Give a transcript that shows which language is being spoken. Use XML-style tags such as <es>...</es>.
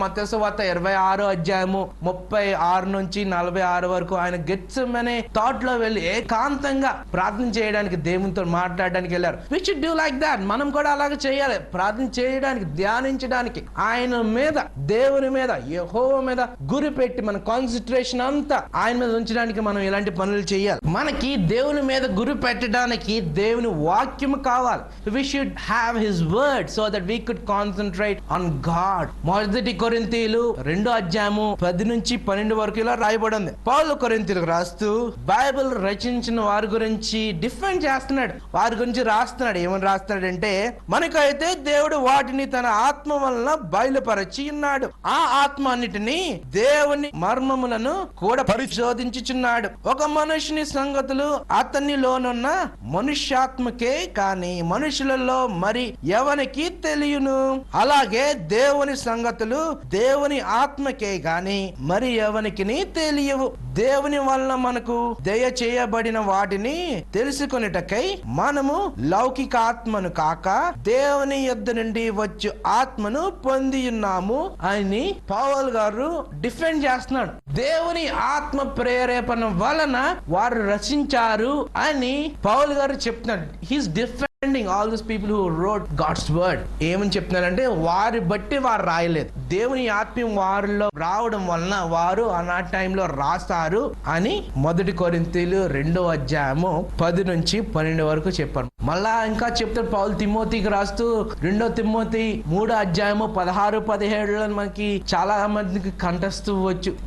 <te>మత్తయి సువార్త 26వ అధ్యాయము 36 నుంచి 46 వరకు ఆయన గెత్సెమనే తోటలో వెళ్ళి ఏకాంతంగా ప్రార్థన చేయడానికి, దేవునితో మాట్లాడడానికి వెళ్ళారు.</te> <en>We should do like that.</en> <te>మనం కూడా అలాగే చేయాలి. ప్రార్థన చేయడానికి, ధ్యానించడానికి, ఆయన మీద, దేవుని మీద, యెహోవా మీద గురి పెట్టి మన కాన్సన్ట్రేషన్ అంతా ఆయన మీద ఉంచడానికి మనం ఇలాంటి పనులు చేయాలి. మనకి దేవుని మీద గురి పెట్టడానికి చేయడానికి దేవుని వాక్యం కావాలి.</te> <en>We should have his word so that we could concentrate on God.</en> <te>మొదటి కొరింథీయులు 2:10-12 వరకు ఇలా రాయబడి ఉంది. పౌలు కొరింథీయులకు రాస్తూ బైబిల్ రచించిన వారి గురించి డిఫెండ్ చేస్తున్నాడు, వారి గురించి రాస్తున్నాడు. ఏమని రాస్తున్నాడంటే, మనకైతే దేవుడు వాటిని తన ఆత్మ వలన బయలుపరచి ఉన్నాడు, ఆ ఆత్మ అన్నిటిని దేవుని మర్మములను కూడా పరిశోధించుచున్నాడు. ఒక మనుషుని సంగతులు అతనిలోనున్న మనుష్యాత్మకే కాని మనుషులలో మరి ఎవనికి తెలియను, అలాగే దేవుని సంగతులు దేవుని ఆత్మకే గాని మరి ఎవనికి తెలియవు. దేవుని వలన మనకు దయచేయబడిన వాటిని తెలుసుకొనుటకై మనము లౌకిక ఆత్మను కాక దేవుని యొద్ద నుండి వచ్చు ఆత్మను పొంది ఉన్నాము అని పౌలు గారు డిఫెండ్ చేస్తున్నాడు. దేవుని ఆత్మ ప్రేరేపణ వలన వారు రచించారు అని పౌలు గారు చెప్తున్నాడు.</te> <en>He's defending all those people who wrote God's word.</en> <te>ఏమని చెప్తున్నారంటే, వారి బట్టి వారు రాయలేదు, దేవుని ఆత్మ వారిలో రావడం వలన వారు ఆ టైంలో రాస్తారు అని మొదటి కొరింథీయులు 2:10-12 వరకు చెప్పారు. మళ్ళా ఇంకా చెప్తారు పౌలు తిమోతికి రాస్తూ 2 తిమోతి 3:16-17 మనకి చాలా మందికి కంటస్తూ వచ్చు.</te>